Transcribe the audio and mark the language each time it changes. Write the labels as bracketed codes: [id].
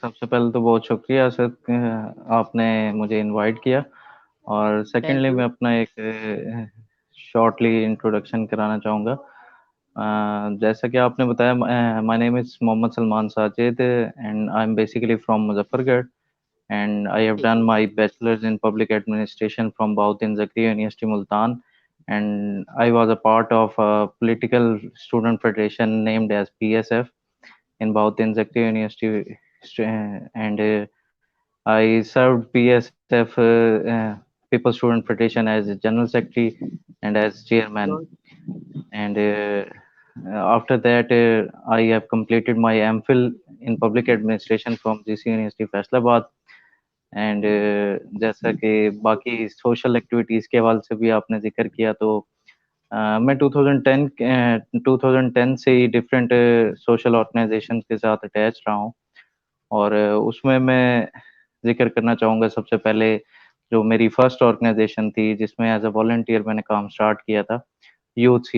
[ur] سب سے پہلے تو بہت شکریہ اسد کہ آپ نے مجھے انوائٹ کیا، اور [en] Thank secondly you. [ur] میں اپنا ایک شارٹلی انٹروڈکشن کرانا چاہوں گا. جیسا کہ آپ نے بتایا، [en] my name is Muhammad Salman Sajid and I am basically from Muzaffargarh, and I have [ur] ٹھیک ہے. [en] done my bachelor's in public administration from Bautin Zakriya University Multan, and I was a part of a political student federation named as PSF in Bautin Zakriya University, and I served PSF People Student Federation as a general secretary and as chairman. Good. And after that, I have completed my MPhil in public administration from GC University Faisalabad. [ur] And جیسا کہ باقی social activities کے حوالے سے بھی آپ نے ذکر کیا، تو میں 2010 سے ہی ڈفرینٹ سوشل آرگنائزیشن کے ساتھ اٹیچ رہا ہوں. اور اس میں ذکر کرنا چاہوں گا سب سے پہلے جو میری فرسٹ آرگنائزیشن تھی جس میں [en] as a volunteer [ur] میں نے کام سٹارٹ کیا تھا، یوتھ سی